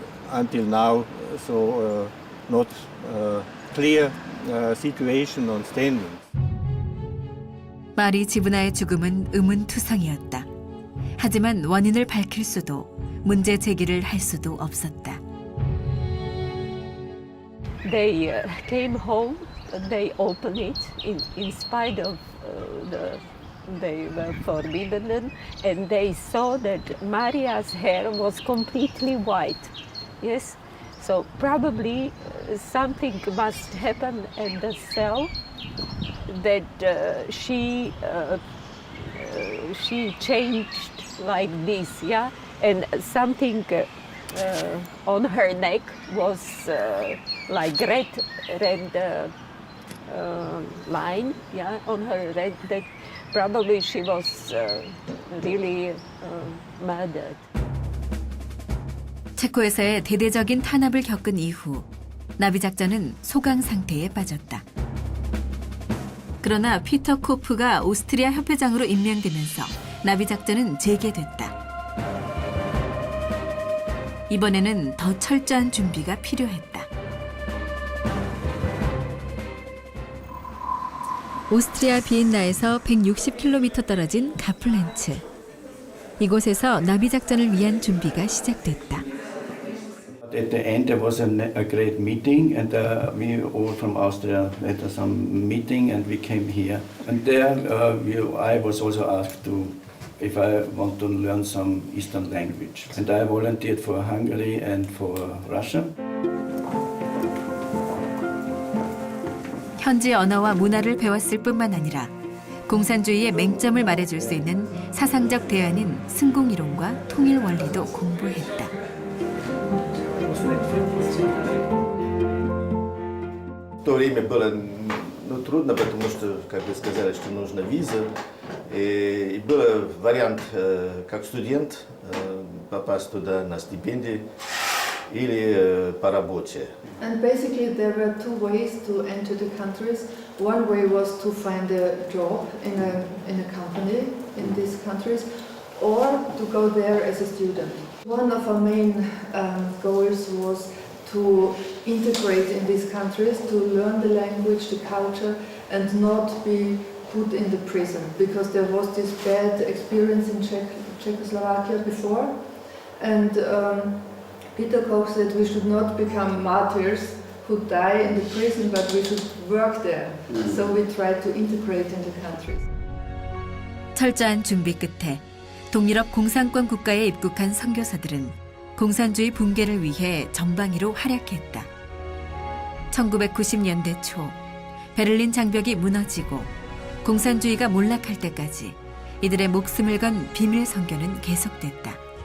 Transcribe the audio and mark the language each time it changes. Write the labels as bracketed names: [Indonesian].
[English] Until now, so not clear situation on standing. [Korean] 마리 지브나의 죽음은 의문투성이었다. 하지만 원인을 밝힐 수도 문제 제기를 할 수도 없었다. [English] They came home, they opened it in spite of the they were forbidden, and they saw that Maria's hair was completely white. Yes, so probably something must happen at the cell that she changed like this, yeah, and something on her neck was like red line, yeah, on her red. That probably she was really murdered. [Korean] 체코에서의 대대적인 탄압을 겪은 이후 나비 작전은 소강 상태에 빠졌다. 그러나 피터 코프가 오스트리아 협회장으로 임명되면서 나비 작전은 재개됐다. 이번에는 더 철저한 준비가 필요했다. 오스트리아 비엔나에서 160km 떨어진 가플렌츠. 이곳에서 나비 작전을 위한 준비가 시작됐다. [English] At the end, there was a great meeting, and we all from Austria had some meeting, and we came here. And there, I was also asked if I want to learn some Eastern language. And I volunteered for Hungary and for Russia. [Korean] 현지 언어와 문화를 배웠을 뿐만 아니라 공산주의의 맹점을 말해줄 수 있는 사상적 대안인 승공이론과 통일 원리도 공부했다. [Russian] В то время было трудно, потому что, как вы сказали, что нужна виза. И был вариант, как студент, попасть туда на стипендию или по работе. [English] And basically there were two ways to enter the countries. One way was to find a job in a company in these countries, or to go there as a student. One of our main goals was to integrate in these countries, to learn the language, the culture, and not be put in the prison, because there was this bad experience in Czechoslovakia before, and Peter Koch said we should not become martyrs who die in the prison, but we should work there. So we tried to integrate in the countries. [Korean] 철저한 준비 끝에 동유럽 공산권 국가에 입국한 선교사들은 공산주의 붕괴를 위해 정방위로 활약했다. 1990년대 초 베를린 장벽이 무너지고 공산주의가 몰락할 때까지 이들의 목숨을 건 비밀 선교는 계속됐다.